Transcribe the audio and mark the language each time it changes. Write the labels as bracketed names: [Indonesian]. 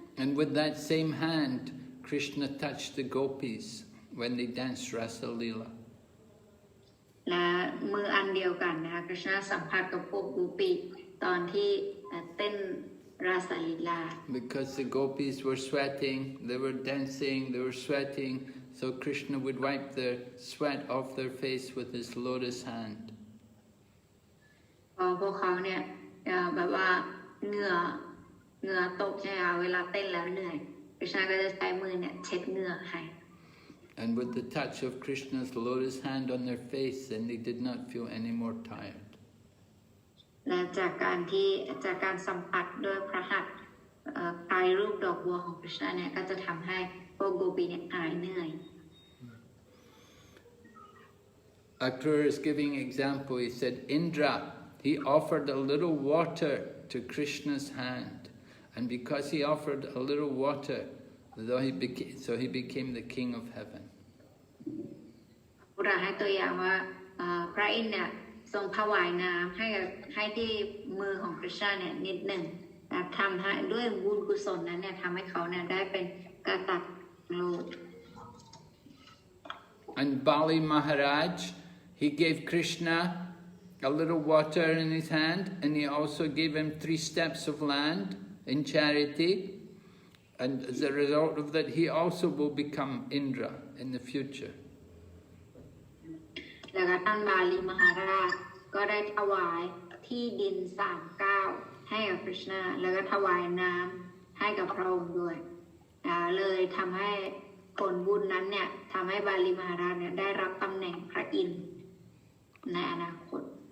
[English] And with that same hand, Krishna touched the gopis when they danced Rasa Leela. [Thai] และมืออันเดียวกันนะคะกฤษณะสัมผัสกับพวกโกปีตอนที่เต้นราสลีลา [English] Because the gopis were sweating, they were dancing, they were sweating, so Krishna would wipe the sweat off their face with his lotus hand. [Thai] พวกเขาเนี่ยแบบว่าเหงื่อตกใช่ไหมคะเวลาเต้นแล้วเหนื่อยกฤษณะก็จะใช้มือเนี่ยเช็ดเหงื่อให้ [English] And with the touch of Krishna's lotus hand on their face, then they did not feel any more tired. [Thai] และจากการสัมผัสด้วยพระหัตถ์กายรูปดอกบัวของกฤษณะเนี่ยก็จะทำให้ พวกโกปีเนี่ยหายเหนื่อย [English] Akrura is giving example. He said Indra, he offered a little water to Krishna's hand, and because he offered a little water, so he became the king of heaven. [Thai] เราให้ตัวอย่างว่าพระอินทร์เนี่ยทรงถวายน้ำให้ที่มือของคริชนาเนี่ยนิดหนึ่งทำให้ด้วยบุญกุศลนั้นเนี่ยทำให้เขาเนี่ยได้เป็นกษัตริย์โลก [English] And Bali Maharaj, he gave Krishna a little water in his hand, and he also gave him 3 steps of land in charity. And as a result of that, he also will become Indra in the future. [Thai] แล้วก็ท่านบาลีมหาราชก็ได้ถวายที่ดิน3 ก้าวให้กับคริชนาแล้วก็ถวายน้ำให้กับพระองค์ด้วยเลยทำให้ผลบุญนั้นเนี่ยทำให้บาลีมหาราชเนี่ยได้รับตำแหน่งพระอินทร์ในอนาคต